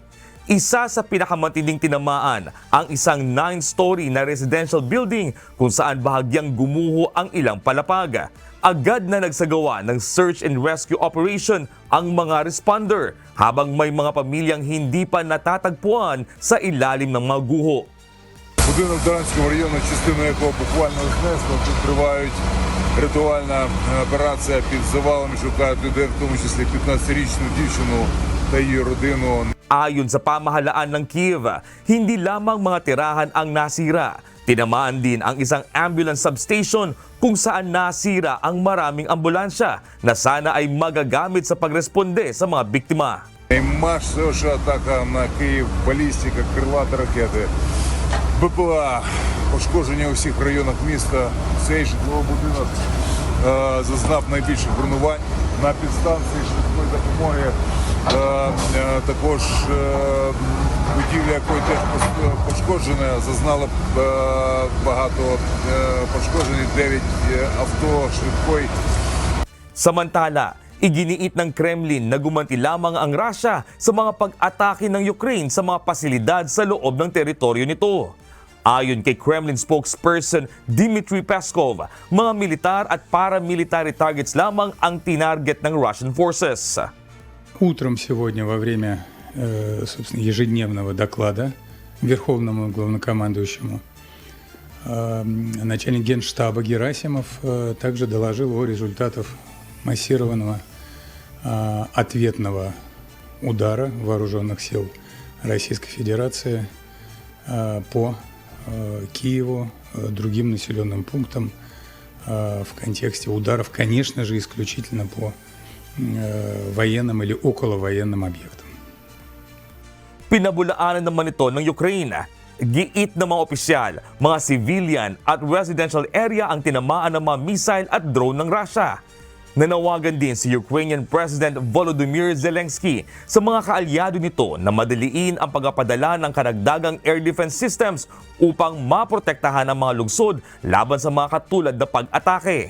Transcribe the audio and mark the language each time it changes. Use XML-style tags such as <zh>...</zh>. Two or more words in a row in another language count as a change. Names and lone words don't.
<tl>Isa sa pinakamatinding tinamaan ang isang 9-story na</tl> <en>residential building</en> <tl>kung saan bahagyang gumuho ang ilang palapag. Agad na nagsagawa ng</tl> <en>search and rescue operation</en> <tl>ang mga responder habang may mga pamilyang hindi pa natatagpuan sa ilalim ng mga guho.</tl> <uk>Будинок Даранського району, частину якого буквально знесло, тут тривають ритуальна операція під завалами, шукають людей, в тому числі 15-річну дівчину та її родину.</uk> <tl>Ayon sa pamahalaan ng Kiev, hindi lamang mga tirahan ang nasira. Tinamaan din ang isang</tl> <en>ambulance substation</en> <tl>kung saan nasira ang maraming ambulansya na sana ay magagamit sa pagresponde sa mga biktima.</tl> <uk>Масова атака на Київ, балістика, крилаті ракети. БПЛА, пошкодження у всіх районах міста. Цей житловий будинок зазнав найбільших руйнувань. На підстанції швидкої допомоги також будівля, якої теж пошкоджена, зазнала багато пошкоджень, 9 авто швидкої.</uk> <tl>Samantala, iginiit ng Kremlin na gumanti lamang ang Russia sa mga pag-atake ng Ukraine sa mga pasilidad sa loob ng teritoryo nito. Ayon kay</tl> <en>Kremlin spokesperson</en> <tl>Dmitry Peskov, mga militar at</tl> <en>paramilitary targets</en> <tl>lamang ang tinarget ng</tl> <en>Russian forces.</en> <ru>Утром сегодня во время собственно, ежедневного доклада Верховному главнокомандующему начальник Генштаба Герасимов также доложил о результатах массированного ответного удара вооруженных сил Российской Федерации по Киеву, другим населенным пунктам в контексте ударов, конечно же, исключительно по военным или околовоенным объектам.</ru> <tl>Pinabulaanan naman ito ng Ukraine. Giit ng mga opisyal, mga civilian at</tl> <en>residential area</en> <tl>ang tinamaan ng mga missile at drone ng Russia. Nanawagan din si</tl> <en>Ukrainian President</en> <tl>Volodymyr Zelensky sa mga kaalyado nito na madaliin ang pagpapadala ng karagdagang</tl> <en>air defense systems</en> <tl>upang maprotektahan ang mga lungsod laban sa mga katulad na pag-atake.</tl>